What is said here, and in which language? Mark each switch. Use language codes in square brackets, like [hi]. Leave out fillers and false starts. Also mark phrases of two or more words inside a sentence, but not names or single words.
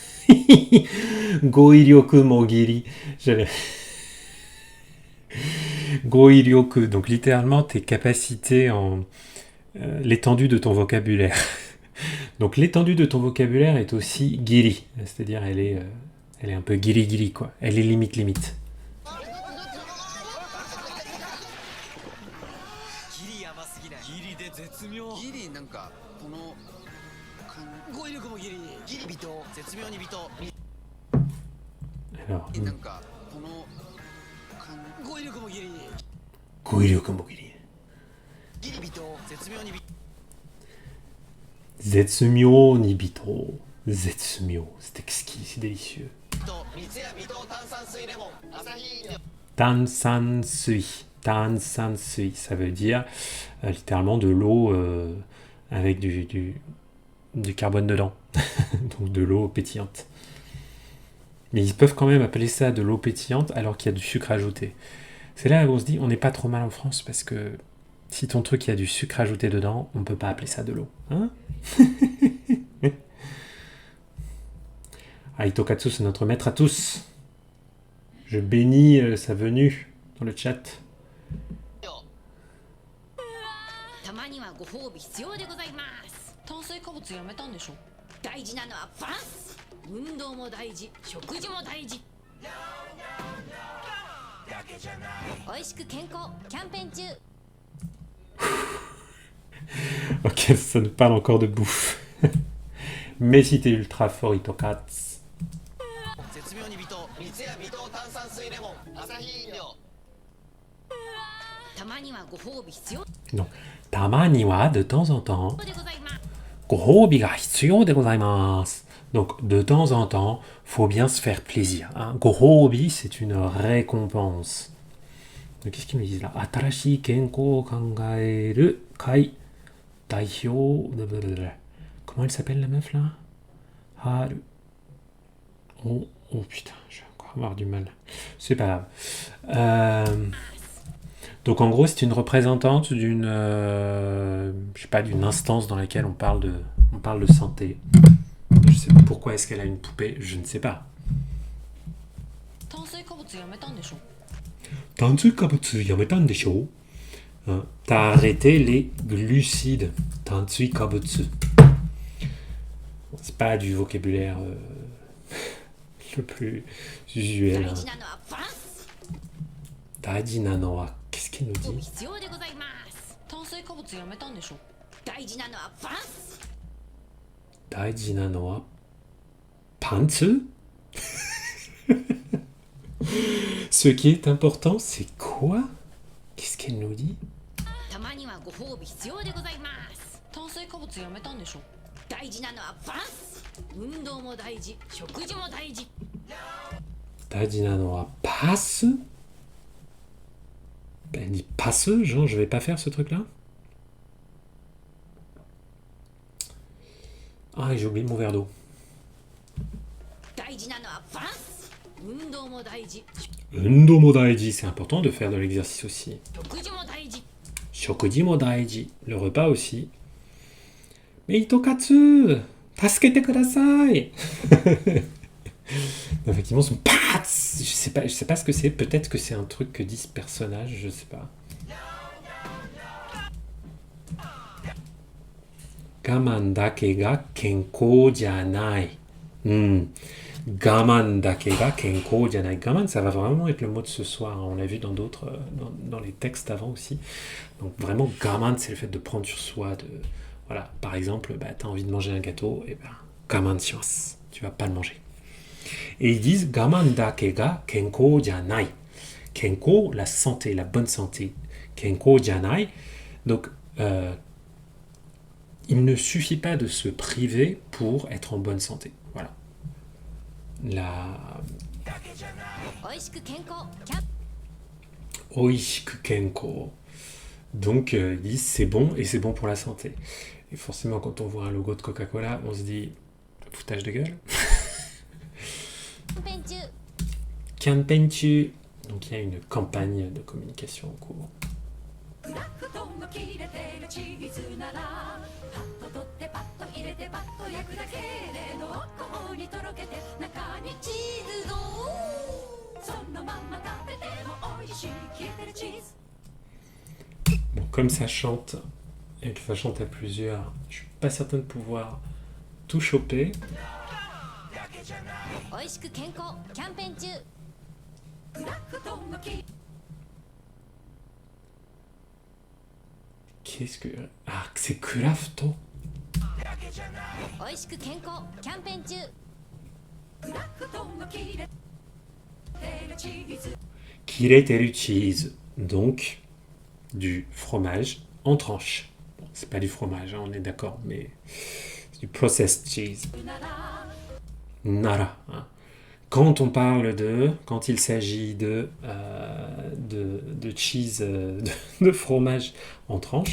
[ja] 語彙力もギリ, j'avais... [fr] Goiryoku, donc littéralement tes capacités en... l'étendue de ton vocabulaire. Donc l'étendue de ton vocabulaire est aussi giri, c'est-à-dire elle est un peu giri quoi, elle est limite. [ja] ギリやばすぎないギリで絶妙ギリなんかこの語彙力もギリギリ人絶妙にビト [fr] Alors, [ja] なんかこの語彙力もギリ語彙力もギリ. ギリ人絶妙にビ絶妙に微糖. Zetsumyo, [fr] c'est exquis, c'est délicieux. [ja] 三ツ矢微糖炭酸水レモンアサヒ飲料炭酸水. 炭酸水, [fr] ça veut dire littéralement de l'eau avec du carbone dedans. Donc de l'eau pétillante. Mais ils peuvent quand même appeler ça de l'eau pétillante alors qu'il y a du sucre ajouté. C'est là où on se dit on n'est pas trop mal en France parce que si ton truc il y a du sucre ajouté dedans, on peut pas appeler ça de l'eau. Hein? Aitokatsu, c'est notre maître à tous. Je bénis sa venue dans le chat. [ja] たまにはご褒美必要でございます炭水化物やめたんでしょ大事なのはバランス運動も大事食事も大事美味しく健康キャンペーン中 [fr] Ok, ça nous parle encore de bouffe. Mais si t'es ultra fort, Itokatsu. [ja] 絶妙にビト三ツ矢微糖炭酸水レモンアサヒ飲料たまにはご褒美必要 [fr] Donc, tamaniwa, de temps en temps. [ja] でございますご褒美が必要でございます. [fr] Donc, de temps en temps, faut bien se faire plaisir. Hein. Gohobi, c'est une récompense. Donc, qu'est-ce qu'ils nous disent là? [ja] 新しい健康を考える会代表. [fr] Comment elle s'appelle la meuf là? Haru. Oh putain, je vais encore avoir du mal. C'est pas grave. Donc en gros, c'est une représentante d'une, je sais pas, d'une instance dans laquelle on parle de santé. Je sais pas pourquoi est-ce qu'elle a une poupée, je ne sais pas. [ja] 炭水化物やめたんでしょ炭水化物やめたんでしょ? [fr] Hein, t'as arrêté les glucides. [ja] Tansui-kabutsu. [fr] Bon, c'est pas du vocabulaire le plus usuel. [ja] 大 [fr] Hein. [ja] 事なのはバランス大事なのは, [fr] qu'est-ce qu'il nous [ja] ご褒美 [fr] dit? [ja] 必要でございます炭水化物やめたんでしょ大事なのはバランス大事なのはパンツ? [fr] Ce qui est important, c'est quoi? Qu'est-ce qu'elle nous dit? [ja] たまにはご褒美必要でございます炭水化物やめたんでしょ大事なのはバランス運動も大事食事も大事大事なのはパス? [fr] Elle dit passeux, genre je vais pas faire ce truc-là. Ah, j'ai oublié mon verre d'eau. [ja] 大事なのはバランス運動も大事運動も大事, [fr] c'est important de faire de l'exercice aussi. [ja] 食事も大事食事も大事, [fr] le repas aussi. Mais Itokatsu, [ja] 助けてください. [fr] Effectivement, son pats, je sais pas ce que c'est. Peut-être que c'est un truc que dit ce personnage, je sais pas. [ja] 我慢だけが健康じゃない. 我慢だけが健康じゃない. [fr] Gaman, ça va vraiment être le mot de ce soir. On l'a vu dans d'autres, dans les textes avant aussi. Donc vraiment, gaman, c'est le fait de prendre sur soi. Voilà, par exemple, t'as envie de manger un gâteau, et [ja] 我慢します. [fr] Tu vas pas le manger. Et ils disent [ja] 我慢だけが健康じゃない. Kenko, [fr] la santé, la bonne santé. [ja] 健康じゃない. [fr] Donc, il ne suffit pas de se priver pour être en bonne santé. Voilà. La [ja] 美味しく健康キャン美味しく健康. [fr] Donc, ils disent c'est bon et c'est bon pour la santé. Et forcément, quand on voit un logo de Coca-Cola, on se dit foutage de gueule. [ja] ペン中 Kanpenchu. [fr] Donc, il y a une campagne de communication en cours. [ja] クラフトンの切れてるチーズならパッと取ってパッと入れてパッと焼くだけで濃厚にとろけて中にチーズドーそのまま食べても美味しい切れてるチーズ [fr] Bon, comme ça chante, et que ça chante à plusieurs, je suis pas certain de pouvoir tout choper. [ja] 美味しく健康キャンペーン中クラフトンの切れ [fr] Qu'est-ce que... Ah, c'est Crafto. [ja] 美味しく健康キャンペーン中クラフトンの切れてるチーズ切れてるチーズ. [fr] Donc, du fromage en tranches. Bon, c'est pas du fromage, hein, on est d'accord, mais c'est du [en] processed cheese. [ja] なら Nara. [fr] Hein. Quand il s'agit de cheese, de fromage en tranches,